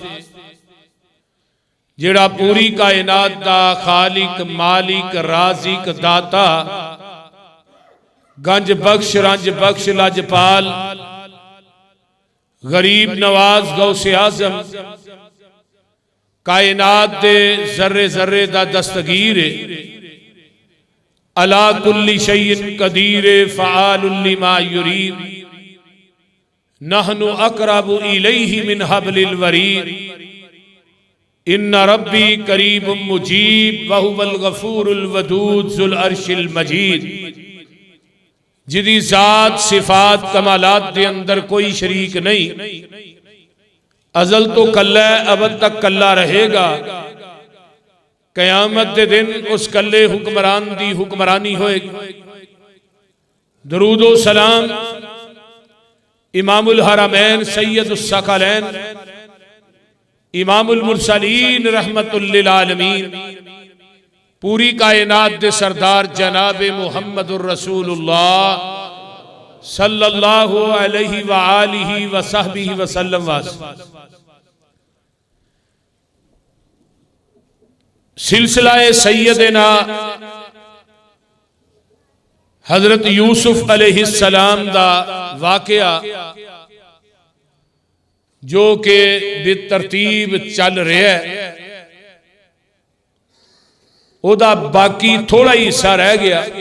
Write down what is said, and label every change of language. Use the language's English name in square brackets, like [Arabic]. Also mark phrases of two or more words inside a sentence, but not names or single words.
[Punjabi] جیہڑا پوری کائنات دا خالق، مالک، رازق، داتا، گنج بخش، رنج بخش، لجپال, غریب نواز، غوث اعظم، کائنات دے ذرے ذرے دا دستگیر [Arabic] على كل شيء قدير فعال لما يريد نحن أقرب إليه من حبل الوريد إن ربي قريب مجيب وهو الغفور الودود ذو العرش المجيد. [Punjabi] جیدی ذات، صفات، کمالات دے اندر کوئی شریک نہیں، ازل توں کلا ہے، ابد تک کلا رہے گا. قیامت دے دن اس کلے حکمران دی حکمرانی ہوئے گی. [Urdu] درود و سلام [Arabic] إمام الحرمين سيد الثقلين إمام المرسلين رحمة للعالمين [Punjabi] پوری کائنات دے سردار جناب [Arabic] محمد رسول الله صلى الله عليه وآله وصحبه وسلم वास। [Punjabi] سلسلہ سیدنا حضرت یوسف علیہ السلام دا واقعہ جو کہ بےترتیب چل رہا ہے، اودا باقی تھوڑا ہی حصہ رہ گیا.